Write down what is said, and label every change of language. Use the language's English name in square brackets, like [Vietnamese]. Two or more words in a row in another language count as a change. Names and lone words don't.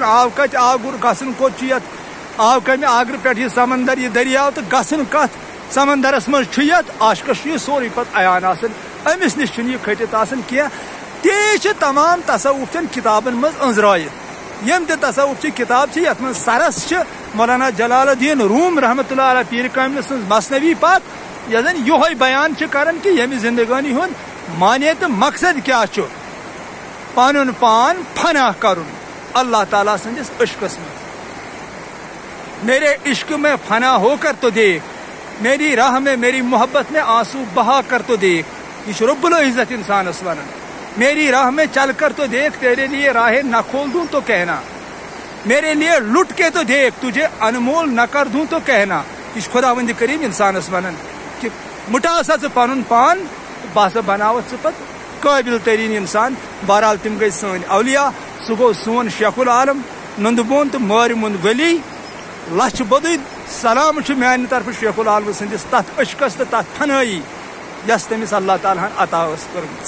[Kashmiri] آو کتہِ آگُر گژھُن کوٚت چھُ یتھ آو کمہِ آگرٕ پٮ۪ٹھ یہِ سمندر یہِ دٔریاو تہٕ گژھُن کتھ سمندرس منٛز چھُ یتھ عاشقس چھُ یہِ سورُے پتہٕ عیان آسان. أمِس نِش چھُنہٕ یہِ کھٔٹِتھ آسان کینٛہہ. تی چھِ تمام تصوُف چٮ۪ن کِتابن منٛز أنٛزرٲیِتھ. یم تہِ تصوُف چہِ کِتاب چھِ یتھ منٛز سرس چھِ مولانا جلال الدین روم [Arabic] رحمۃ اللہ علیہ [Kashmiri] پیٖر کاملہِ سٕنٛز مثنوی پاک یۄس زن یِہوے بیان چھِ کران کہ ییٚمہِ زندگٲنی ہُنٛد معنے تہٕ مقصد کیاہ چھُ. پنُن پان فنا کرُن اللہ تعالیٰ سٕنٛدِس عشقس منٛز. [Urdu] میرے عشق میں فنا ہو کر تو دیکھ میری راہ میں میری محبت میں آنسو بہا کر تو دیکھ. [Kashmiri] یہ چھُ رب العزت انسانس ونان. [Urdu] میری راہ میں چل کر تو دیکھ تیرے لیے راہیں نہ کھول دوں تو کہنا. میرے لیے لٹ کے تو دیکھ تجھے انمول نہ کر دوں تو کہنا. [Kashmiri] یہ خداوند کریم انسانس ونان کہ مٹا سا ژٕ پنُن پان بہٕ ہسا بناوتھ ژٕ پتہٕ قٲبل ترین انسان. بہرحال تم گئی سٲنۍ اولیاء. سُہ گوٚو سون شیخ العالم نُندٕ بون تہٕ مٲرۍ مُنٛد ولی. لچھ بوٚدُے سلام چھُ میانہِ طرفہٕ شیخ العالم سٕنٛدِس تتھ عشقس تہٕ تتھ فنٲیی یس تٔمِس اللہ تعالیٰ ہن عطا ٲس کٔرمٕژ.